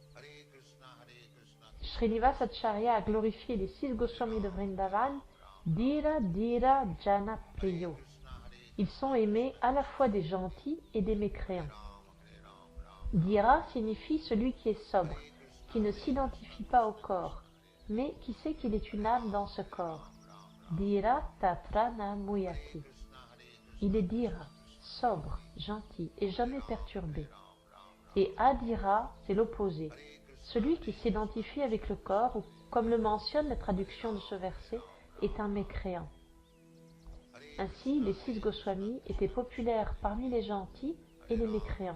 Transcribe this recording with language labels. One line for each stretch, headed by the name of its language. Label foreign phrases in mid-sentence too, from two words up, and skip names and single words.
French: Srinivasa Acharya a glorifié les 6 Goswamis de Vrindavan,
Sanskrit: धीर धीर जन प्रियो.
French: Ils sont aimés à la fois des gentils et des mécréants. Dhira signifie celui qui est sobre, qui ne s'identifie pas au corps, mais qui sait qu'il est une âme dans ce corps.
Sanskrit: धीर तत्र न मुयति.
French: Il est dhira, sobre, gentil et jamais perturbé. Et adhira, c'est l'opposé, celui qui s'identifie avec le corps, ou comme le mentionne la traduction de ce verset, est un mécréant. Ainsi, les 6 Goswamis étaient populaires parmi les gentils et les mécréants.